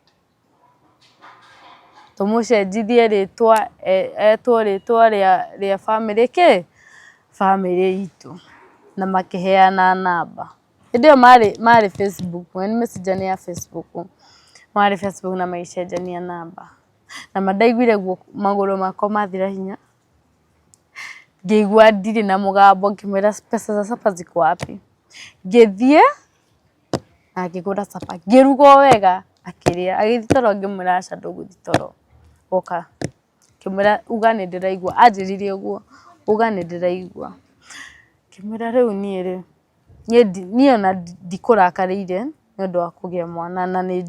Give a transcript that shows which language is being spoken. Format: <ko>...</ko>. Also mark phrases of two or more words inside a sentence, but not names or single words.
<ki>tũmũcenjithie rĩtwa etwo rĩtwa rĩa family itũ na makĩheana namba hĩndĩ ĩyo marĩ Facebook Messenger nĩ ya Facebook marĩ Facebook na magĩcenjania namba na mandaiguire magũrũ makwa mathira hinya ngĩigua ndirĩ na mũgambo ngĩmwĩra</ki> <sw>pesa za supper ziko wapi</sw> <ki>ngĩthiĩ na ngĩgũra supper ngĩruga wega akĩrĩa agĩthiĩ toro ngĩmwĩra aca ndũgũthiĩ toro oka ngĩmwĩra uga nĩ ndĩraigua anjĩrire ũguo uga nĩ ndĩraigua ngĩmwĩra rĩu niĩ ona ndikũrakarĩire nĩ ũndũ wa kũgĩa mwana na nĩ</ki>